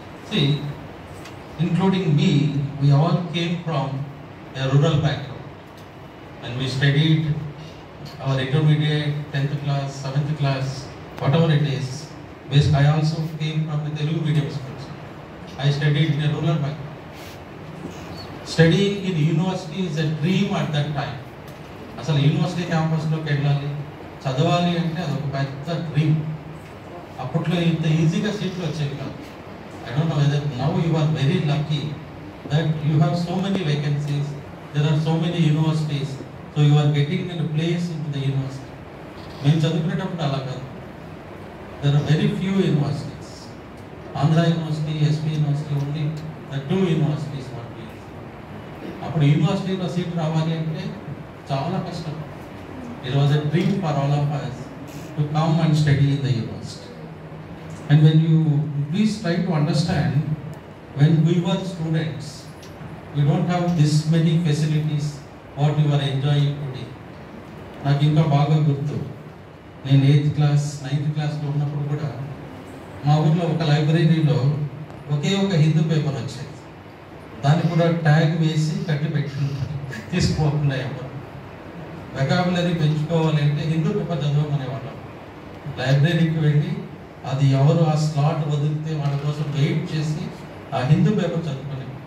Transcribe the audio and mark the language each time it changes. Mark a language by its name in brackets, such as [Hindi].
[English] See, including me, we all came from a rural background, and we studied our intermediate, 10th class, 7th class, whatever it is. Basically, I also came from the Telugu medium schools. I studied in a rural background. Studying in university is a dream at that time. [Telugu] అసలు university క్యాంపస్లోకి వెళ్ళాలి, చదవాలి అంటే అదొక పెద్ద dream. అప్పట్లో ఇంత ఈజీగా సీట్లు వచ్చేవి కాదు. [English] I don't know whether now you are very lucky that you have so many vacancies, there are so many universities, so you are getting in a place into the university. [Telugu] మేము చదువుకునేటప్పుడు అలా కాదు. [English] There are very few universities. Andhra University, SP University, only the 2 universities what we have. [Telugu] అప్పుడు యూనివర్సిటీలో seat రావాలి అంటే చాలా కష్టం. [English] It was a dream for all of us to come and study in the university. And when you please try to understand, when we were students, we don't have this many facilities what you are enjoying today. [Telugu] నాకు ఇంకా బాగా గుర్తు, నేను 8th class 9th క్లాస్లో ఉన్నప్పుడు కూడా మా ఊర్లో ఒక లైబ్రరీలో ఒకే ఒక హిందూ పేపర్ వచ్చేది. దాన్ని కూడా ట్యాగ్ వేసి కట్టి పెట్టుకుంటారు, తీసుకోకుండా ఎవరు. Vocabulary పెంచుకోవాలంటే Hindu paper చదవమనేవాళ్ళం. లైబ్రరీకి వెళ్ళి అది ఎవరు ఆ స్లాట్ వదిలితే వాళ్ళ కోసం వెయిట్ చేసి ఆ హిందూ పేపర్ చదువుకునే.